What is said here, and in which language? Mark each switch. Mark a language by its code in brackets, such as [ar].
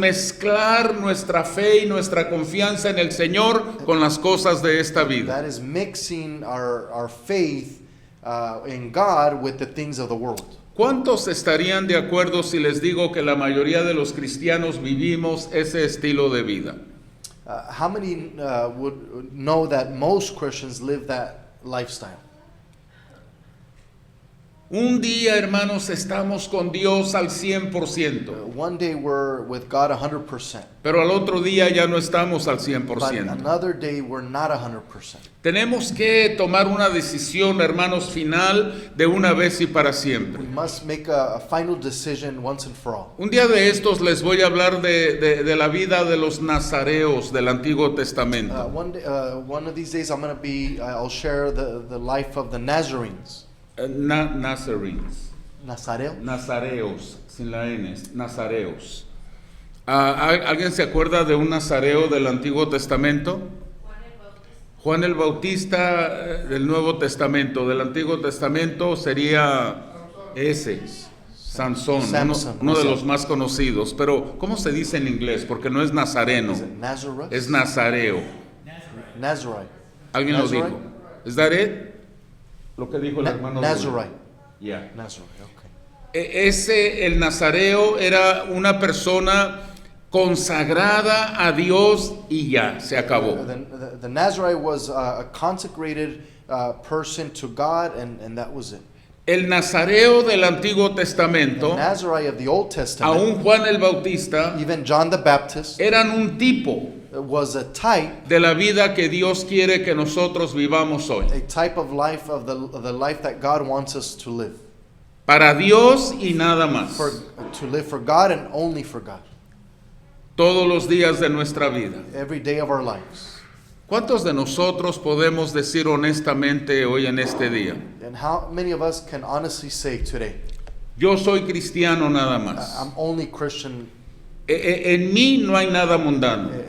[es] mezclar nuestra fe y nuestra confianza en el Señor con las cosas de esta vida. [en] That is mixing our faith in God with the things of the world. [es] ¿Cuántos estarían de acuerdo si les digo que la mayoría de los cristianos vivimos ese estilo de vida? [en] How many would know that most Christians live that lifestyle? [es] Un día, hermanos, estamos con Dios al 100%, [en] One day we're with God 100%, [es] pero al otro día ya no estamos al [en] but [es] 100%. [en] another day we're not 100%. [es] Tenemos que tomar una decisión, hermanos, final de una vez y para [en] We [es] siempre. [en] must make a final decision once and for all. [es] Un día de estos les voy a hablar de la vida de los nazareos del Antiguo Testamento. [en] One of these days I'll share the life of the Nazarenes. Nazarenes. [es] Nazareo? Nazareos, sin la N, nazareos. ¿Alguien se acuerda de un nazareo del Antiguo Testamento? Juan el Bautista del Nuevo Testamento. Del Antiguo Testamento sería ese, Sansón, [en] Samson, [es] uno de los más conocidos. Pero, ¿cómo se dice en inglés? Porque no es nazareno, [en] Is it Nazareth? [es] es nazareo. [en] Nazarite. [es] ¿Alguien lo [en] Nazarite? [es] dijo? ¿Es [en] that it? [es] Lo que dijo el hermano. [en] Nazarite. Yeah. Nazarite, okay. [es] El nazareo era una persona consagrada a Dios y ya, se acabó. [en] The Nazarite was a consecrated person to God, and that was it. [es] El nazareo del Antiguo [en] The [es] Testamento, [en] Nazarite of the Old Testament, [es] aún Juan el Bautista, [en] even John the Baptist, [es] eran un tipo [en] was a type [es] de la vida que Dios quiere que nosotros vivamos hoy. [en] a type of life of the life that God wants us to live. [es] Para Dios y nada más. [en] To live for God and only for God. [es] Todos los días de nuestra vida. [en] Every day of our lives. [es] ¿Cuántos de nosotros podemos decir honestamente hoy en este día? [en] And how many of us can honestly say today, [es] Yo soy cristiano nada más. [en] I'm only Christian. [es] En mí no hay nada mundano.